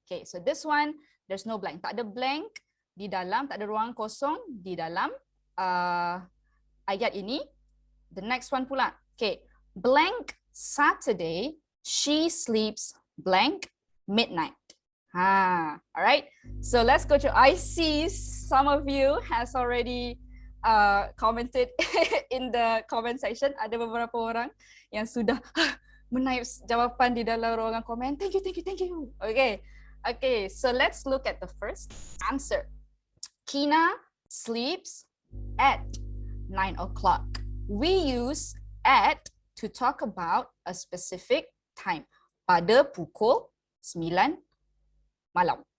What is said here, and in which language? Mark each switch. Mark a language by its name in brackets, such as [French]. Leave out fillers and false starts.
[English] Okay, so this one, there's no blank. [Malay] Tak ada blank di dalam, tak ada ruang kosong di dalam ayat ini. [English] The next one [Malay] pula. [English] Okay, blank Saturday, she sleeps blank midnight. All right, so let's go to, I see some of you has already commented in the comment section. [Malay] Ada beberapa orang yang sudah menaip jawapan di dalam ruangan komen. [English] Thank you. Okay, so let's look at the first answer. Kina sleeps at 9 o'clock. We use at to talk about a specific time. [Malay] Pada pukul 9 malam.